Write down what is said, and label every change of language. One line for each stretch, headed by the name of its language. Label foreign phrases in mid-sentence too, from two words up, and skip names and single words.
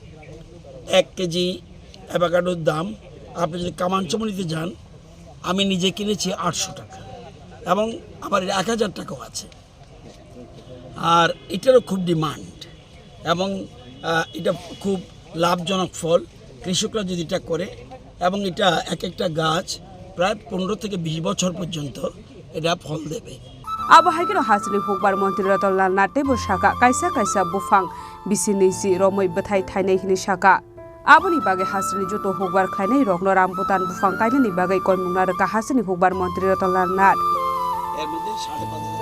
Bangla: 1 কেজি অ্যাভোকাডোর দাম আপনি যদি কামানচমনিতে যান আমি নিজে কিনেছি 800 টাকা এবং আবার 1000 টাকাও আছে আর এটারও খুব ডিমান্ড এবং এটা খুব লাভজনক ফল কৃষকরা যদি এটা করে এবং এটা একটা গাছ প্রায় 15 থেকে 20 বছর পর্যন্ত এটা ফল দেবে
Kok Borok: Abahagiro Hasteo Hukbar Mantri Ratanlal Nath tebo shaka kaisa bufang bisinisi romoi Bwthai thainai hini shaka Aboni bagwi Hasteo joto Hukbar khlainai rokno Rambutan Bwthai kainani bagwi koimungna reka Hasteo Hukbar Mantri Ratanlal Nath
Bangla: এর মধ্যে 5.5